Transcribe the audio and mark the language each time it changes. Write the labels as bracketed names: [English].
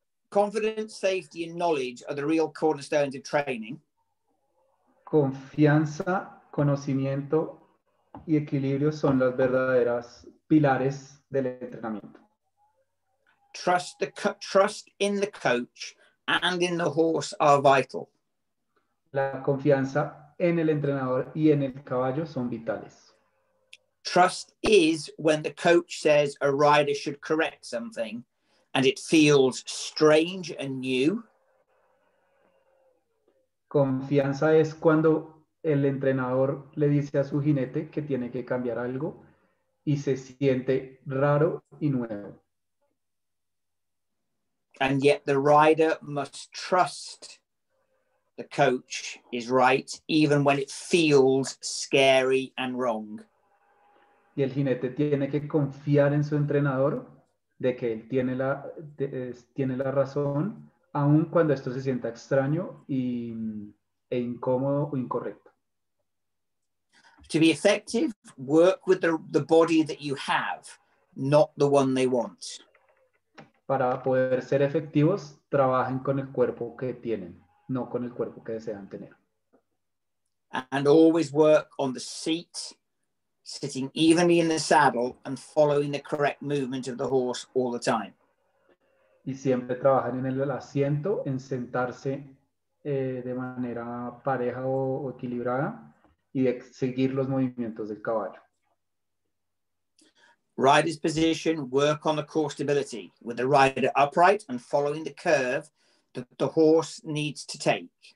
[English] Confidence, safety, and knowledge are the real cornerstones of training. [Spanish] Confianza, conocimiento y equilibrio son las verdaderas pilares del entrenamiento. [English] Trust in the coach and in the horse are vital. [Spanish] La confianza en el entrenador y en el caballo son vitales. [English] Trust is when the coach says a rider should correct something and it feels strange and new. [Spanish] Confianza es cuando el entrenador le dice a su jinete que tiene que cambiar algo y se siente raro y nuevo. [English] And yet the rider must trust the coach is right, even when it feels scary and wrong. [Spanish] Y el jinete tiene que confiar en su entrenador de que él tiene tiene la razón, aun cuando esto se sienta extraño e incómodo o incorrecto. [English] To be effective, work with the body that you have, not the one they want. [Spanish] Para poder ser efectivos, trabajen con el cuerpo que tienen, no con el cuerpo que desean tener. [English] And always work on the seat, sitting evenly in the saddle and following the correct movement of the horse all the time. [Spanish] Y siempre trabajan en el asiento, en sentarse de manera pareja o equilibrada y de seguir los movimientos del caballo. [English] Rider's position, work on the core stability with the rider upright and following the curve that the horse needs to take.